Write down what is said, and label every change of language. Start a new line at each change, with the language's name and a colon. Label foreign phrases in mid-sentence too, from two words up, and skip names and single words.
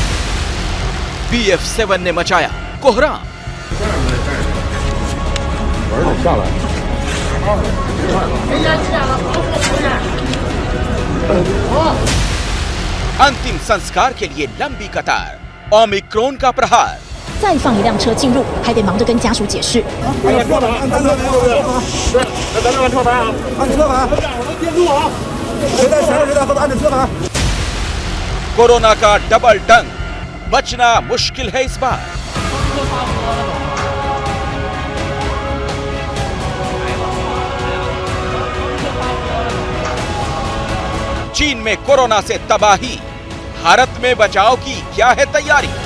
Hindi: BF7 ने मचाया कोहराम। अंतिम संस्कार के लिए लंबी कतार, ओमिक्रॉन का प्रहार।
Chinese: 再放一辆车进入，还得忙着跟家属解释。按车牌，按单车牌，是，咱这按车牌啊，按车牌，我们盯住啊，谁在前面谁在后面按着车牌。
Hindi: कोरोना का
English: double dunk,
Hindi: बचना मुश्किल है इस बार। चीन में कोरोना से तबाही, भारत में बचाव की क्या है तैयारी?